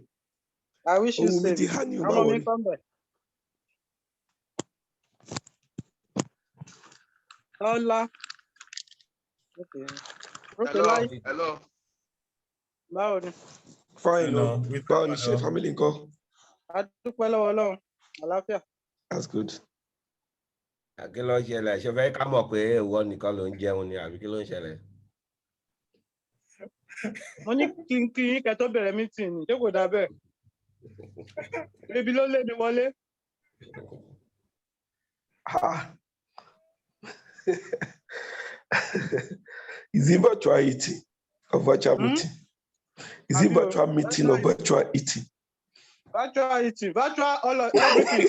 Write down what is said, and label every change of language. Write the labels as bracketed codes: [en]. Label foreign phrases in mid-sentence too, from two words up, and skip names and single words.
[en] I wish you safe. [yo] Ọmọ mi kọ́ mbẹ̀. Ọlá. [en] Hello. [yo] Báwo ni? Fine, báwo ni ṣe family ńkọ́? A dúpẹ́ lọ́wọ́ Ọlọ́run. Àlàáfíà. [en] That's good. [yo] Kí ló ń ṣẹlẹ̀? Ṣé fẹ́ ká mọ̀ pé ìwọ nìkan ló ń jẹun ni àbí kí ló ń ṣẹlẹ̀? Mo ní kí yín kẹ́ tó bẹ̀rẹ̀ meeting ni, ṣé kò dà bẹ́ẹ̀? Ebi ló lé mi wọlé. [en] Is it virtual eating or virtual meeting? Is it virtual meeting or virtual eating? Virtual eating, virtual all of everything.